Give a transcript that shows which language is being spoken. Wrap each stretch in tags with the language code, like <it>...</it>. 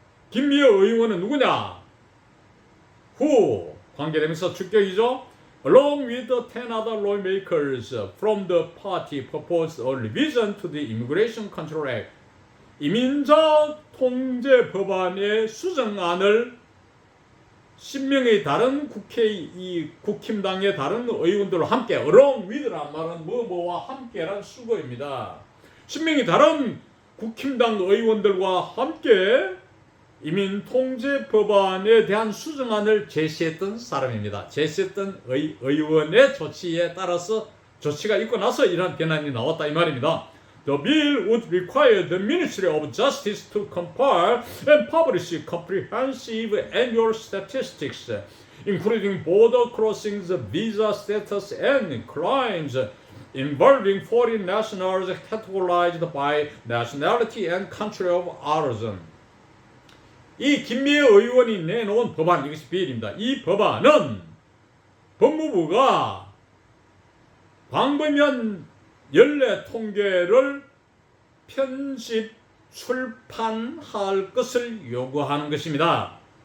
<ko>김미애 의원은 누구냐? 후 관계되면서 주격이죠.</ko> <en>Along with the 10 other lawmakers from the party proposed a revision to the Immigration Control Act.</en> <ko>이민자 통제 법안의 수정안을 10명의 다른 국힘당의 다른 의원들과 함께, along with란 말은 뭐뭐와 함께란 수거입니다. 10명의 다른 국힘당 의원들과 함께 이민 통제 법안에 대한 수정안을 제시했던 사람입니다. 제시했던 의원의 조치에 따라서 조치가 있고 나서 이런 변안이 나왔다 이 말입니다.</ko> <en>The bill would require the Ministry of Justice to compile and publish comprehensive annual statistics, including border crossings, visa status, and crimes involving foreign nationals categorized by nationality and country of origin.</en> <ko>이 김미애 의원이 내놓은 법안, 이것이 비일입니다. 이 법안은 법무부가 광범위한 연례 통계를 편집 출판할 것을 요구하는 것입니다.</ko>